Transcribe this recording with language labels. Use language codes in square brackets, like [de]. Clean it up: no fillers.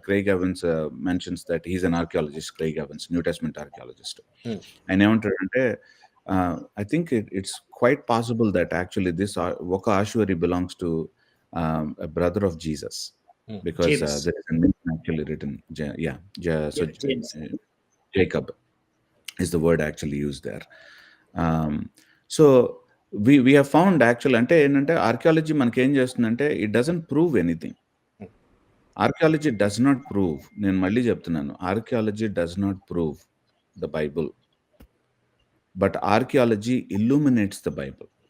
[en] Craig Evans mentions that he is an archaeologist Craig Evans New Testament archaeologist. Hmm. [te] ఆయన ఏమంటాడంటే [en] I think it's quite possible that actually [te] ఒక [en] Ossuary belongs to a brother of Jesus. Hmm. Because James. There is a name actually written so James. Jacob is the word actually used there. Um, so we have found actual [te] అంటే ఏంటంటే archaeology మనకేం చేస్తుందంటే [en] It doesn't prove anything. Archaeology does not prove. [te] నేను మళ్ళీ చెప్తున్నాను. [en] Archaeology does not prove the Bible. But archaeology illuminates the Bible.